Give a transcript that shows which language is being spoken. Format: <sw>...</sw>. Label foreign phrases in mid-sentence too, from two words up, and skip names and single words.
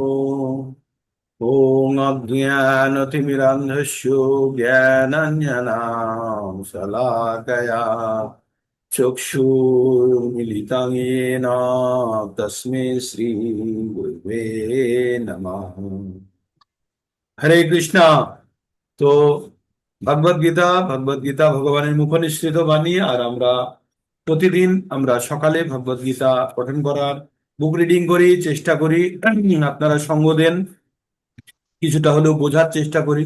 <sa>ओम अज्ञानतिमिरान्धस्य ज्ञानाञ्जनां शलाकया चक्षुर्मिलितं येन तस्मै श्री गुरुवे नमः।</sa> <bn>হরে কৃষ্ণা। তো ভগবদ গীতা ভগবানের মুখনিসৃত বাণী, আর আমরা প্রতিদিন আমরা সকালে ভগবদ গীতা পঠন করার বুক রিডিং করি, চেষ্টা করি। আপনারা সঙ্গ দেন, কিছুটা হলেও বোঝার চেষ্টা করি।</bn>